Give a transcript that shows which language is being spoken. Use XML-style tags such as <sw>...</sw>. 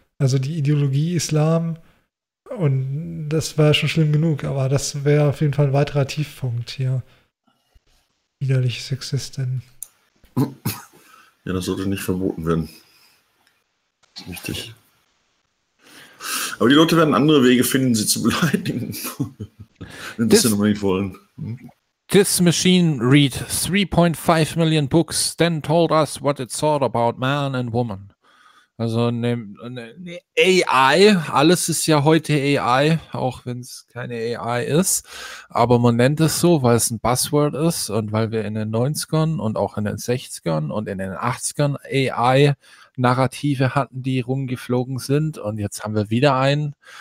<de>Also die Ideologie Islam, und das war schon schlimm genug, aber das wäre auf jeden Fall ein weiterer Tiefpunkt hier. Widerliche Sexistin. Ja, das sollte nicht verboten werden. Das ist richtig. Aber die Leute werden andere Wege finden, sie zu beleidigen. Wenn sie nochmal nicht wollen.</de> <en>This machine read 3.5 million books, then told us what it thought about man and woman.</en> <de>Also eine AI, alles ist ja heute AI, auch wenn es keine AI ist, aber man nennt es so, weil es ein Buzzword ist und weil wir in den 90ern und auch in den 60ern und in den 80ern AI-Narrative hatten, die rumgeflogen sind, und jetzt haben wir wieder einen.</de>